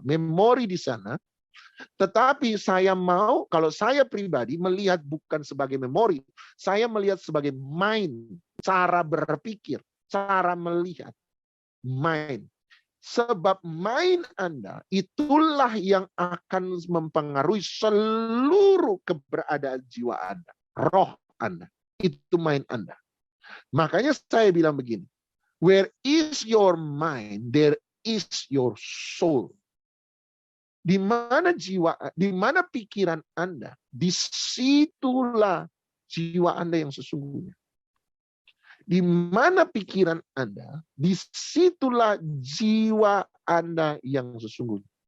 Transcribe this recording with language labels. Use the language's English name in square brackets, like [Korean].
[Indonesian] Memori di sana. Tetapi saya mau, kalau saya pribadi melihat bukan sebagai memori, saya melihat sebagai mind, cara berpikir, cara melihat, mind. Sebab mind Anda itulah yang akan mempengaruhi seluruh keberadaan jiwa Anda, roh Anda. Itu mind Anda. Makanya saya bilang begini, [English] where is your mind, there is your soul. [Indonesian] Di mana jiwa, di mana pikiran Anda, disitulah jiwa Anda yang sesungguhnya. Di mana pikiran Anda, disitulah jiwa Anda yang sesungguhnya.